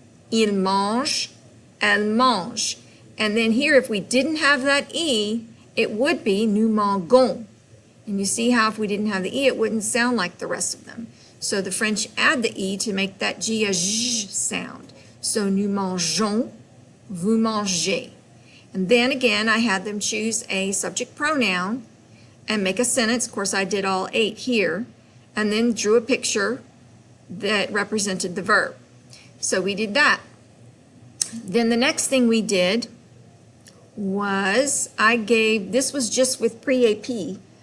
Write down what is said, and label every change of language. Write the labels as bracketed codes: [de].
[fr] Il mange, elle mange. [en] And then here, if we didn't have that E, it would be [fr] nous mangeons. [en] And you see how if we didn't have the E, it wouldn't sound like the rest of them. So the French add the E to make that G a J sound. [fr] So nous mangeons, vous mangez. [en] And then again, I had them choose a subject pronoun and make a sentence. Of course, I did all 8 here, and then drew a picture that represented the verb. So we did that. Then the next thing we did was this was just with pre-AP.